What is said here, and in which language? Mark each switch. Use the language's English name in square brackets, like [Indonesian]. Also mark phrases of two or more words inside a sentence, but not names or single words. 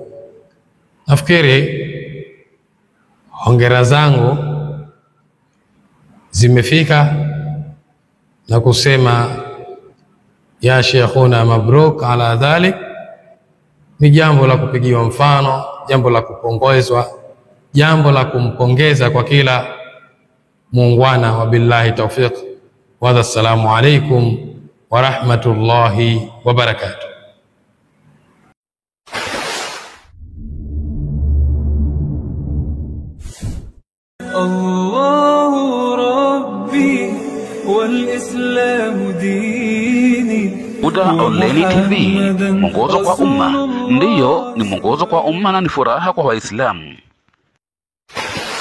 [Swahili] Nafikiri hongera zangu zimefika na kusema ya [Arabic] شيخنا مبروك على ذلك [Swahili] ni jambo la kupigiwa mfano, jambo la kupongezwa, jambo la kumpongeza kwa kila muungwana. [Arabic] وبالله التوفيق والسلام عليكم ورحمة الله وبركاته. الله ربي والإسلام ديني. [Swahili] Huda Online TV, mwongozo kwa umma. Ndiyo, ni mwongozo kwa umma na ni furaha kwa Waislamu.